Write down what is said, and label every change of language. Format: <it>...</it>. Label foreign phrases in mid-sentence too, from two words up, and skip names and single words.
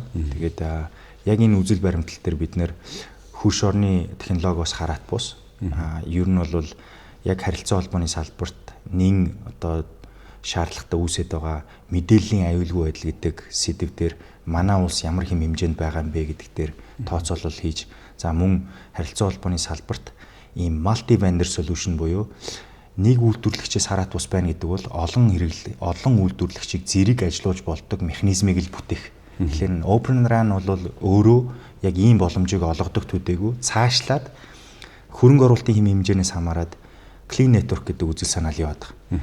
<mn>Тэгээд яг энэ үзэл баримтлал дээр бид нэр хөрш орны технологиос хараат бус ер нь бол яг харилцаа холбооны салбарт нэн одоо шаардлагатай үүсэт байгаа мэдээллийн аюулгүй байдал гэдэг сэдв дээр манай улс ямар хэм хэмжээнд байгаа юм бэ гэдэг дээр тооцоолол хийж за мөн харилцаа холбооны салбарт ийм</mn> <en>multi vendor solution</en> <mn>буюу нэг үйлдвэрлэгчээс хараат бус байна гэдэг бол олон үйлдвэрлэгчийг зэрэг ажилуулж болдог механизмыг л бүтээх. Тэгэхээр Open Run бол өөрөө яг ийм боломжийг олгодог төдийгүй цаашлаад хөрөнгө оруулалтын хэм хэмжээнээс хамаарат Clean Network гэдэг үзэл санаал яваад байгаа.</mn>